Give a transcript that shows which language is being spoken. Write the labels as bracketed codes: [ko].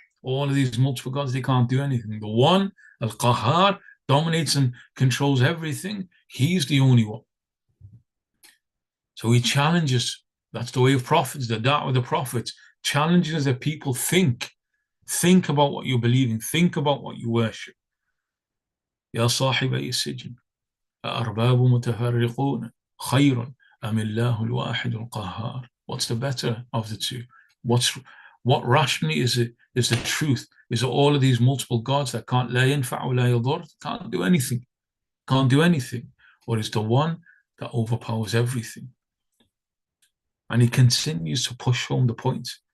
[en] All of these multiple gods, they can't do anything. The one, Al-Qahhar, dominates and controls everything. He's the only one. So he challenges, that's the way of prophets, the da'wah of the prophets, challenges that people think about what you believe in, think about what you worship. [ar] Ya sahibay as-sijn, أَأَرْبَابٌ مُتَفَرِّقُونَ خَيْرٌ أَمِ اللَّهُ الْوَاحِدُ الْقَهَّارُ. [en] What's the better of the two? What rationally is the truth? Is it all of these multiple gods that can't [ar] la yanfa' wa la yadur, [en] can't do anything? Or is the one that overpowers everything? And he continues to push home the point.